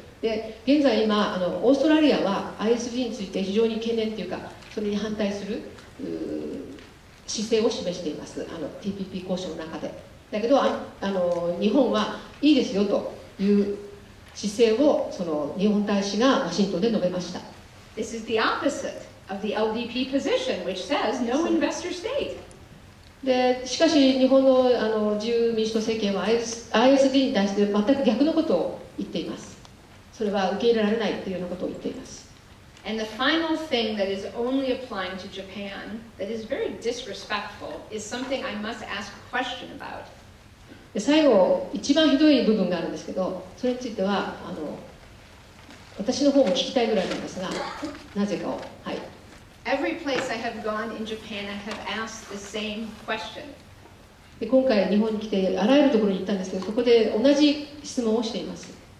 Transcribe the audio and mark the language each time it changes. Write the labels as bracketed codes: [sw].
[ja] で、現在今オーストラリアは ISD について非常に懸念というか、それに反対する姿勢を示しています。 TPP 交渉の中で。だけど日本はいいですよという姿勢をその日本大使がワシントンで述べました。 [en] This is the opposite of the LDP position, which says no investor state. [ja] でしかし日本の自由民主党政権は ISD に対して全く逆のことを言っています。それは受け入れられないというようなことを言っています。 [en] And the final thing that is only applying to Japan that is very disrespectful is something I must ask a question about. [ja] で最後、一番ひどい部分があるんですけど、それについては私の方も聞きたいぐらいなんですが、なぜかを。はい。 [en] Every place I have gone in Japan, I have asked the same question. [ja] で今回日本に来てあらゆるところに行ったんですけど、そこで同じ質問をしています。